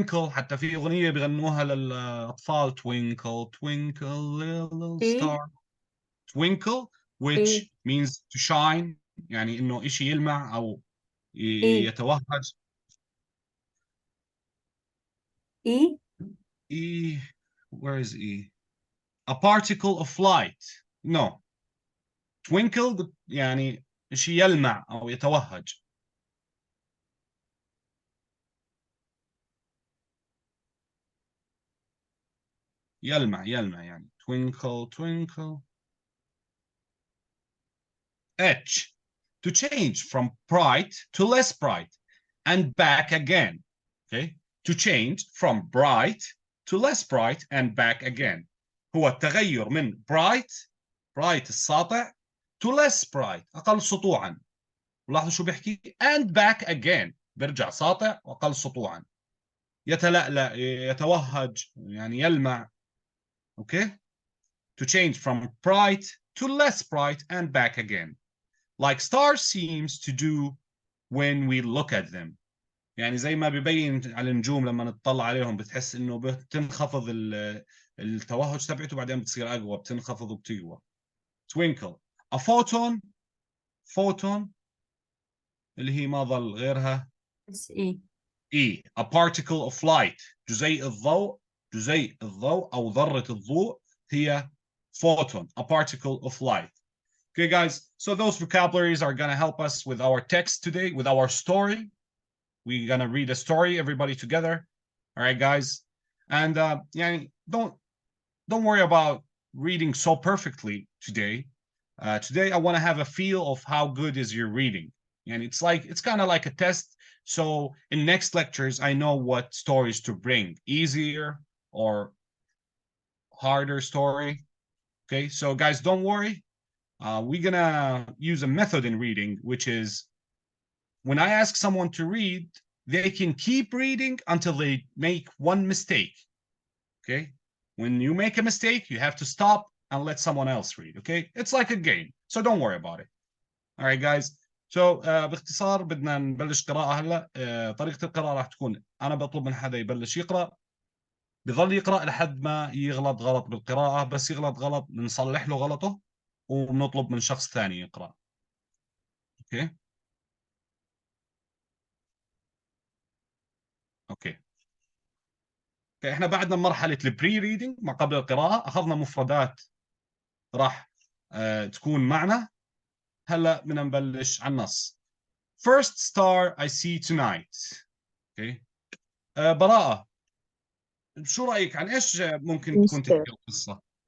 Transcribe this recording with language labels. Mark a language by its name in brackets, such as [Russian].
[Arabic] حتى في أغنية بغنوها للأطفال. [English] Twinkle, twinkle, little star. Twinkle, which means to shine. [Arabic] يعني إنه إشي يلمع أو يتوهج. [English] E. E. Where is E? A particle of light. No. [Arabic] Twinkle يعني شيء يلمع أو يتوهج. يلمع يعني. Twinkle, twinkle. [English] H. To change from bright to less bright and back again. Okay. To change from bright to less bright and back again. [Arabic] هو التغير من bright الساطع [English] to less bright [Arabic] أقل سطوعا. ولاحظوا شو بيحكي [English] and back again [Arabic] برجع ساطع وأقل سطوعا. يتلألأ يتوهج يعني يلمع. Okay. [English] To change from bright to less bright and back again. Like stars seems to do when we look at them. [Arabic] يعني زي ما بيبين على النجوم لما نطلع عليهم بتحس انه بتنخفض التوهج تبعته، بعدين بتصير اقوى، بتنخفض وبتقوى. Twinkle. A photon اللي هي ما ظل غيرها. [English] E. E. A particle of light. [Arabic] جزيء الضوء او ذرة الضوء هي photon. [English] A particle of light. Okay, guys. So those vocabularies are gonna help us with our text today, with our story. We're gonna read a story, everybody together. All right, guys. And yeah, don't worry about reading so perfectly today. Today I want to have a feel of how good is your reading. And it's kind of like a test. So in next lectures, I know what stories to bring, easier or harder story. Okay, so guys, don't worry. We're gonna use a method in reading, which is when I ask someone to read, they can keep reading until they make one mistake. Okay, when you make a mistake, you have to stop and let someone else read. Okay, it's like a game, so don't worry about it. All right, guys. [Arabic] So باختصار بدنا نبلش قراءة هلا. طريقة القراءة راح تكون أنا بطلب من حدا يبلش يقرأ، بظل يقرأ لحد ما يغلط غلط بالقراءة، بس يغلط غلط بنصلح له غلطه وبنطلب من شخص ثاني يقرأ. اوكي اوكي احنا بعدنا مرحلة البري ريدنج ما قبل القراءة، اخذنا مفردات راح تكون معنا. هلا بدنا نبلش على النص. [English] First star I see tonight. [Arabic] اوكي براءة، شو رأيك عن ايش ممكن تكون تحكي القصة؟